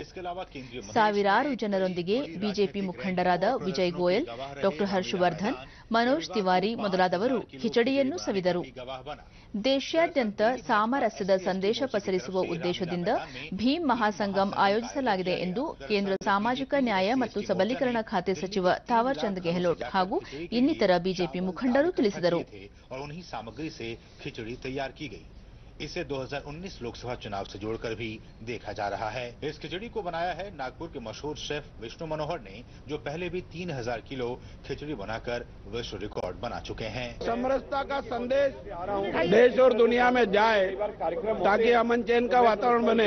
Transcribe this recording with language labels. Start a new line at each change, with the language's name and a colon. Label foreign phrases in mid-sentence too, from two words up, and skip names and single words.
Kannada: ಸಾವಿರಾರು ಜನರೊಂದಿಗೆ ಬಿಜೆಪಿ ಮುಖಂಡರಾದ ವಿಜಯ್ ಗೋಯಲ್, ಡಾ ಹರ್ಷವರ್ಧನ್, ಮನೋಜ್ ತಿವಾರಿ ಮೊದಲಾದವರು ಖಿಚಡಿಯನ್ನು ಸವಿದರು. ದೇಶಾದ್ಯಂತ ಸಾಮರಸ್ಯದ ಸಂದೇಶ ಪಸರಿಸುವ ಉದ್ದೇಶದಿಂದ ಭೀಮ್ ಮಹಾಸಂಗಮ್ ಆಯೋಜಿಸಲಾಗಿದೆ ಎಂದು ಕೇಂದ್ರ ಸಾಮಾಜಿಕ ನ್ಯಾಯ ಮತ್ತು ಸಬಲೀಕರಣ ಖಾತೆ ಸಚಿವ ತಾವರ್ ಚಂದ್ ಗೆಹ್ಲೋಟ್ ಹಾಗೂ ಇನ್ನಿತರ ಬಿಜೆಪಿ ಮುಖಂಡರು ತಿಳಿಸಿದರು.
Hindi: इसे 2019 लोकसभा चुनाव से जोड़कर भी देखा जा रहा है। इस खिचड़ी को बनाया है नागपुर के मशहूर शेफ विष्णु मनोहर ने, जो पहले भी 3,000 किलो खिचड़ी बनाकर विश्व रिकॉर्ड बना चुके हैं। समरसता का संदेश देश और दुनिया में जाए ताकि अमन चैन का वातावरण बने।